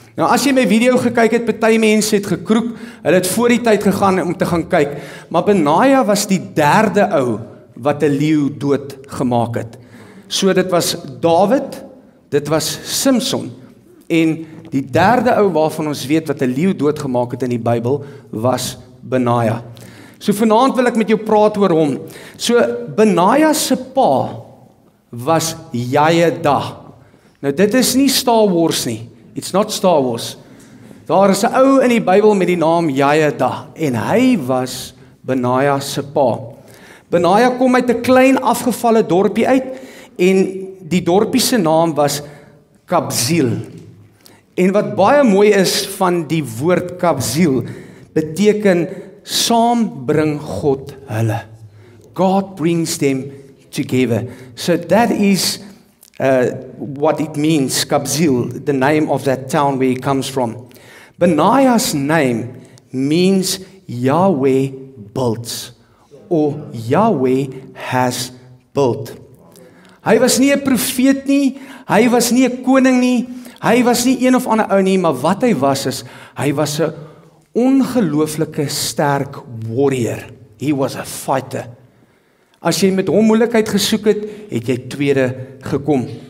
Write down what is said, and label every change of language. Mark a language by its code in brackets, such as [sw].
[af] Nou as jy my video gekyk het, party mense het gekroek, hulle het voor die tyd gegaan om te gaan kyk, maar Benaja was die derde ou wat 'n leeu dood gemaak het. So dit was Dawid, dit was Samson en Die derde ou waarvan ons weet wat 'n leeu doodgemaak het in die Bybel was Benaja. So vanaand wil ek met jou praat oor hom. So Benaja se pa was Jajeda. Nou dit is nie Star Wars nie. [en] It's not Star Wars. [af] Daar is 'n ou in die Bybel met die naam Jajeda en hy was Benaja se pa. Benaja kom uit 'n klein afgevalle dorpie uit en die dorpie se naam was Kabzeel. En wat baie mooi is van die woord Kabzeel beteken saam bring God hulle. [en] God brings them together. So that is what it means, Kabzeel, the name of that town where he comes from. Benaya's name means Yahweh builds, or Yahweh has built. [af] Hy was nie 'n profeet nie, hy was nie 'n koning nie, hy was nie een of ander ou nie, maar wat hy was is, hy was 'n ongelooflike sterk warrior. [en] He was a fighter. [af] As jy met hom moeilikheid gesoek het, het jy tweede gekom.